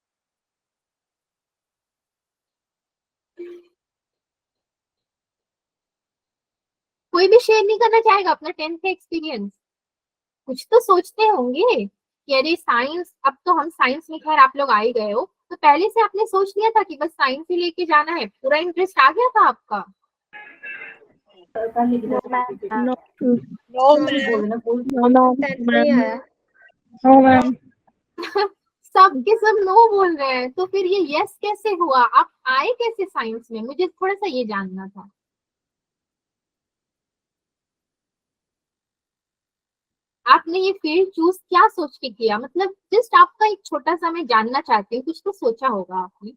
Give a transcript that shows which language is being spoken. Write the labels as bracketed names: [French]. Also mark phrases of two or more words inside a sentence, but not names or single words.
[Hindi] कोई भी शेयर नहीं करना चाहेगा अपना 10th का एक्सपीरियंस? कुछ तो सोचते होंगे कि अरे साइंस, अब तो हम साइंस में खैर आप लोग आ ही गए हो, तो पहले से आपने सोच लिया था कि बस साइंस ही लेके जाना है, पूरा इंटरेस्ट आ गया था आपका? [English] No, ma'am. No. No, ma'am. No, no, ma'am. No, ma'am. [Hindi] सब के सब नो बोल रहे हैं, तो फिर ये यस कैसे हुआ, आप आए कैसे साइंस में, मुझे थोड़ा सा ये जानना था। आपने ये फील्ड चूज क्या सोच के किया, मतलब जस्ट आपका एक छोटा सा मैं जानना चाहती हूँ, कुछ तो सोचा होगा आपने।